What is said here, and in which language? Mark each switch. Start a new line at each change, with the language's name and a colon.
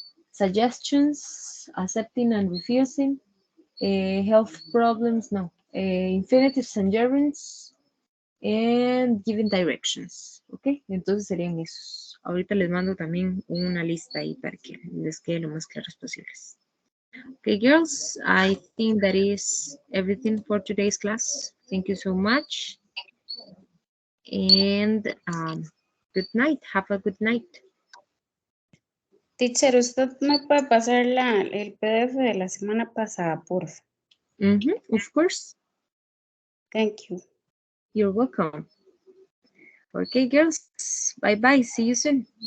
English: Suggestions, accepting and refusing. Health problems, no. Infinitives and gerunds. And giving directions.
Spanish: Ok, entonces serían esos. Ahorita les mando también una lista ahí para que les quede lo más claros posibles.
English: Okay, girls, I think that is everything for today's class. Thank you so much. And good night. Have a good night.
Spanish: Teacher, ¿usted me puede pasar el PDF de la semana pasada, porfa?
English: Of course. Thank you. You're welcome. Okay, girls. Bye-bye. See you soon.